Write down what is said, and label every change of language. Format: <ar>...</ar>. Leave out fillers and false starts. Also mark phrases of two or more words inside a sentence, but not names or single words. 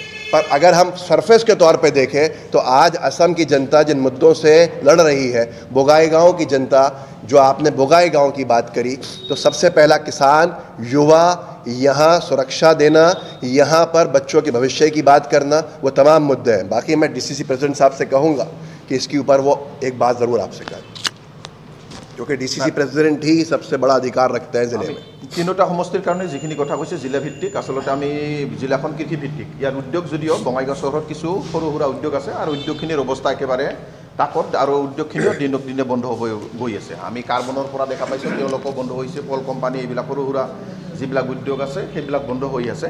<hi>पर अगर हम सरफेस के तौर पे देखें तो आज असम की जनता जिन मुद्दों से लड़ रही है, बोगाईगांव की जनता, जो आपने बोगाईगांव की बात करी, तो सबसे पहला किसान, युवा, यहाँ सुरक्षा देना, यहाँ पर बच्चों के भविष्य की बात करना, वो तमाम मुद्दे हैं। बाकी मैं</hi> <en>DCC president</en> <hi>साहब से कहूँगा कि इसके ऊपर वो एक बात ज़रूर आपसे करें, क्योंकि</hi> <en>DCC president</en> <hi>ही सबसे बड़ा अधिकार रखते हैं जिले में।</hi> <as>তিনিটা সমষ্টিৰ কাৰণে যিখিনি কথা কৈছে জিলা ভিত্তিক, আচলতে আমি জিলাখন কৃষি ভিত্তিক। ইয়াৰ উদ্যোগ যদিও বঙাইগাঁও চহৰত কিছু সৰু সুৰা উদ্যোগ আছে আৰু উদ্যোগখিনিৰ অৱস্থা একেবাৰে তাকত আৰু উদ্যোগখিনিও দিনক দিনে বন্ধ হৈ গৈ আছে। আমি কাৰ্বনৰ পৰা দেখা পাইছোঁ তেওঁলোকো বন্ধ হৈছে, কল কোম্পানী এইবিলাক সৰু সুৰা যিবিলাক উদ্যোগ আছে সেইবিলাক বন্ধ হৈ আছে।</as>